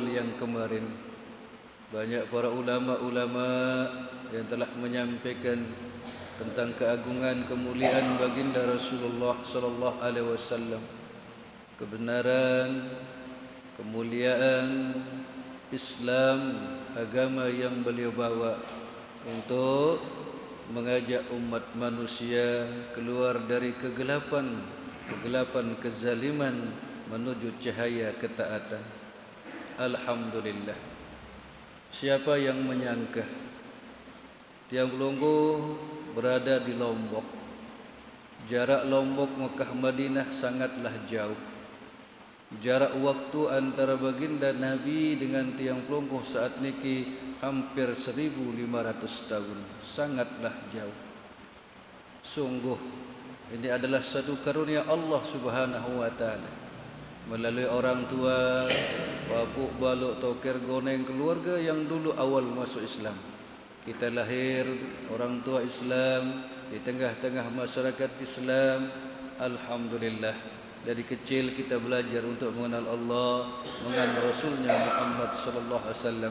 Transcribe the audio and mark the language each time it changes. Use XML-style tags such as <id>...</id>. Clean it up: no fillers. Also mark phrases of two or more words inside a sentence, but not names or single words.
<id>yang kemarin banyak para ulama-ulama yang telah menyampaikan tentang keagungan kemuliaan baginda Rasulullah</id> <ar>sallallahu alaihi wasallam,</ar> <id>kebenaran, kemuliaan Islam, agama yang beliau bawa untuk mengajak umat manusia keluar dari kegelapan kezaliman menuju cahaya ketaatan. Alhamdulillah. Siapa yang menyangka</id> <sas>tiang pelungguh</sas> <id>berada di Lombok. Jarak Lombok Mekah Madinah sangatlah jauh. Jarak waktu antara baginda Nabi dengan</id> <sas>tiang pelungguh</sas> <id>saat niki hampir 1500 tahun. Sangatlah jauh. Sungguh ini adalah satu karunia Allah</id> <ar>Subhanahu wa taala</ar> <id>melalui orang tua,</id> <sas>babuk baluk tokir goneng</sas> <id>keluarga yang dulu awal masuk Islam. Kita lahir orang tua Islam di tengah-tengah masyarakat Islam. Alhamdulillah, dari kecil kita belajar untuk mengenal Allah, mengenal Rasulnya Muhammad</id> <ar>sallallahu alaihi wasallam.</ar>